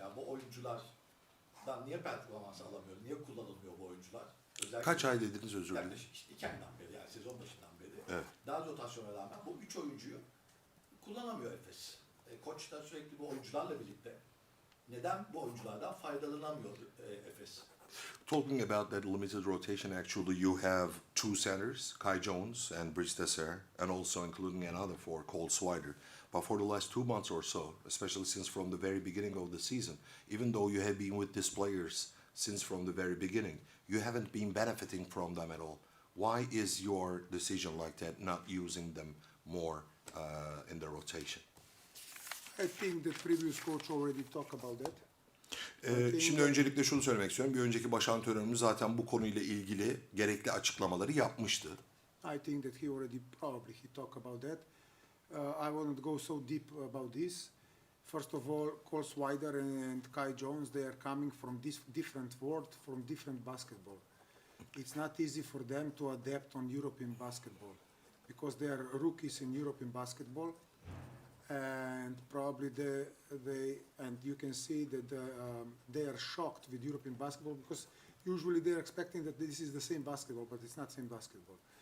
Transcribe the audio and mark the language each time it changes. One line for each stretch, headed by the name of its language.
Turkish: Yani bu oyunculardan niye performans alamıyor, niye kullanılmıyor bu oyuncular? Özellikle Kaç ay dediniz, özür dilerim? yaklaşık işte 2 aydan beri, yani sezon başından beri. Evet. Dar rotasyona rağmen bu 3 oyuncuyu kullanamıyor Efes. Koç da sürekli bu oyuncularla birlikte neden bu oyunculardan faydalanamıyor Efes?
English: Talking about that limited rotation, actually, you have 2 centers, Kai Jones and Brice Desser, and also including another 4 called Swider. But for the last 2 months or so, especially since from the very beginning of the season, even though you have been with these players since from the very beginning, you haven't been benefiting from them at all. Why is your decision like that, not using them more in the rotation? I think the previous coach already talked about that.
Turkish: Şimdi öncelikle şunu söylemek istiyorum. Bir önceki baş antrenörümüz zaten bu konuyla ilgili gerekli açıklamaları yapmıştı.
English: I think that he already probably he talked about that. I won't go so deep about this. First of all, Cole Swider and Kai Jones, they are coming from this different world, from different basketball. It's not easy for them to adapt on European basketball because they are rookies in European basketball, and probably and you can see that they are shocked with European basketball because usually they are expecting that this is the same basketball, but it's not same basketball.